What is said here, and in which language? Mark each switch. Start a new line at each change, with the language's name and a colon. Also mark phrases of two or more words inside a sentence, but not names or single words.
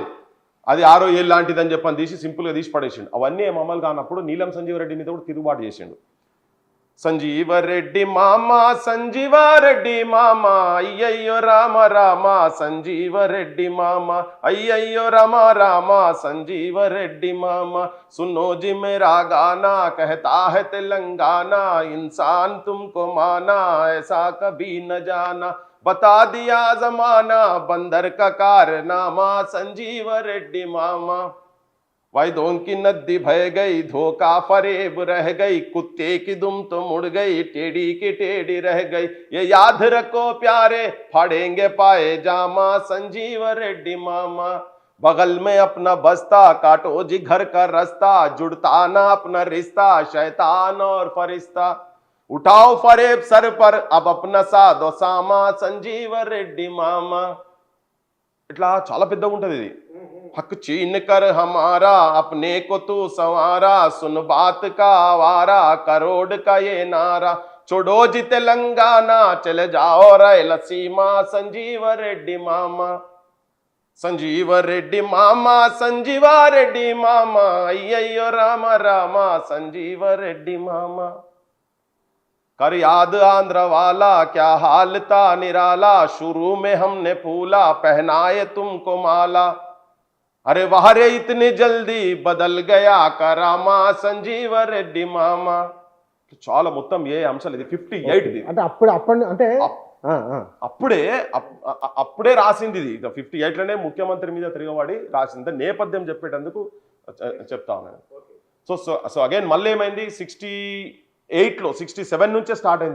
Telugu: అది 6 ఏళ్ళు లాంటిదని చెప్పని తీసి సింపుల్గా తీసి పడేసిండు. అవన్నీ అమలు కానప్పుడు నీలం సంజీవరెడ్డి మీద కూడా తిరుగుబాటు చేసిండు. సంజీవరెడ్డి మామ, సంజీవరెడ్డి మామ, అయ్యయ్యో రామ రామ, సంజీవరెడ్డి మామ, అయ్యయ్యో రామ రామ, సంజీవరెడ్డి మామ,
Hindi: सुनो जी मेरा गाना कहता है तेलंगाना, इंसान तुमको माना ऐसा कभी न जाना, बता दिया जमाना बंदर का कारनामा, संजीवरेड्डी मामा। वायदों की नदी बह गई, धोखा फरेब रह गई, कुत्ते की दुम तो मुड़ गई, टेढ़ी की टेढ़ी रह गई, ये याद रखो प्यारे फाड़ेंगे पाए जामा, संजीवरेड्डी मामा। बगल में अपना बस्ता काटो जी घर का रास्ता, जुड़ता ना अपना रिश्ता शैतान और फरिश्ता, उठाओ फरेब सर पर अब अपना साधो सामा, संजीवरेड्डी मामा।
Telugu: इट्ला చాలా పెద్దగా ఉంటది ఇది.
Hindi: हक छीन कर हमारा अपने को तू संवारा, सुन बात का आवारा करोड़ का ये नारा, छोड़ो जी तेलंगाना चले जाओ रायलसीमा, संजीवरेड्डी मामा। संजीवरेड्डी मामा, संजीवरेड्डी मामा, अय्यो राम राम, संजीवरेड्डी मामा। कर याद आंध्र वाला क्या हाल था निराला, शुरू में हमने फूला पहनाए तुमको माला, अरे वाह रे इतनी जल्दी बदल गया करामा, संजीवरेड्डी मामा।
Telugu: చాలా మొత్తం ఏ అంశాలు ఇది 58 అంటే అప్పుడే రాసింది ఇది. 58లోనే ముఖ్యమంత్రి మీద తిరగబడి రాసింది. నేపథ్యం చెప్పేటందుకు చెప్తా ఉన్నాను.
English: so again
Telugu: మళ్ళీ ఏమైంది, 68లో 67 నుంచే స్టార్ట్ అయింది.